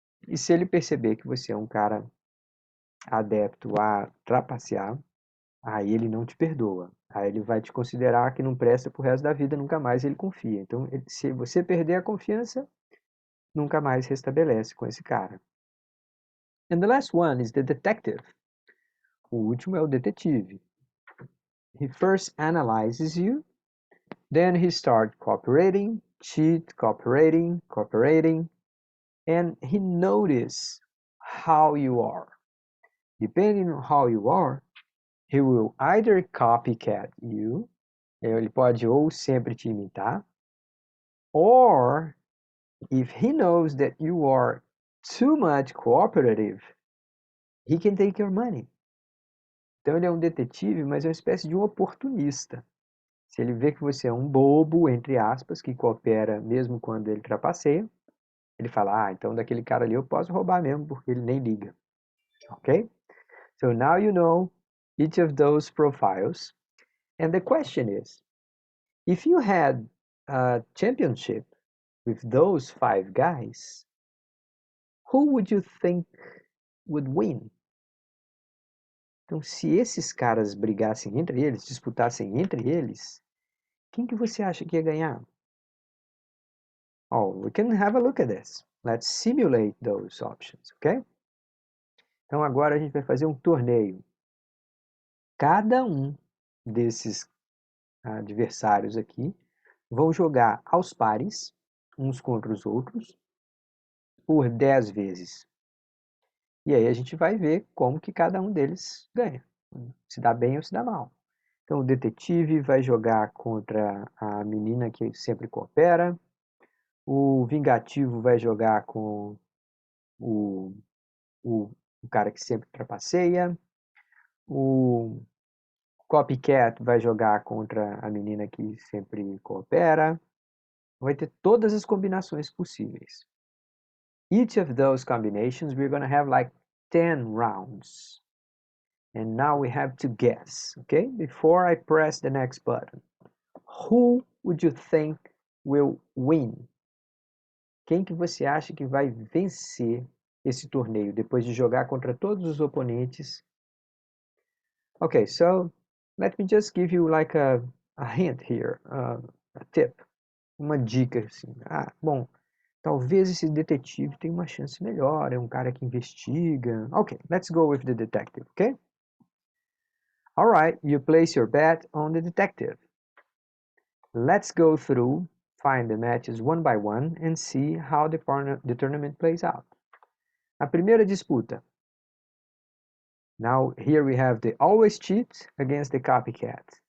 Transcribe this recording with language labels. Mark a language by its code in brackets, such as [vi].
[pt] E se ele perceber que você é um cara adepto a trapacear, aí ele não te perdoa. Aí ele vai te considerar que não presta pro resto da vida, nunca mais ele confia. Então, se você perder a confiança, nunca mais restabelece com esse cara. [en] And the last one is the detective. [pt] O último é o detetive. [en] He first analyzes you, then he starts cooperating, cooperating, and he notices how you are. Depending on how you are, he will either copycat you, [pt] ele pode ou sempre te imitar, [en] or if he knows that you are too much cooperative, he can take your money. [pt] Então ele é um detetive, mas é uma espécie de um oportunista. Se ele vê que você é um bobo, entre aspas, que coopera mesmo quando ele trapaceia, ele fala, então daquele cara ali eu posso roubar mesmo, porque ele nem liga. Ok? [en] So now you know each of those profiles. And the question is, if you had a championship with those 5 guys, who would you think would win? [pt] Então, se esses caras brigassem entre eles, disputassem entre eles, quem que você acha que ia ganhar? [en] Oh, we can have a look at this. Let's simulate those options, ok? [pt] Então agora a gente vai fazer um torneio. Cada desses adversários aqui vão jogar aos pares, uns contra os outros, por 10 vezes. E aí a gente vai ver como que cada deles ganha. Se dá bem ou se dá mal. Então o detetive vai jogar contra a menina que sempre coopera. O vingativo vai jogar com o cara que sempre trapaceia. O copycat vai jogar contra a menina que sempre coopera. Vai ter todas as combinações possíveis. [en] Each of those combinations we're going to have like 10 rounds. And now we have to guess, okay? Before I press the next button. Who would you think will win? [pt] Quem que você acha que vai vencer esse torneio depois de jogar contra todos os oponentes? [en] Okay, so let me just give you like a hint here, a tip, uma dica assim. [pt] Bom, talvez esse detetive tenha uma chance melhor, é um cara que investiga. [en] Okay, let's go with the detective, okay? All right, you place your bet on the detective. Let's go through, find the matches one by one and see how the tournament plays out. [pt] A primeira disputa. [en] Now here we have the always cheat against the copycat.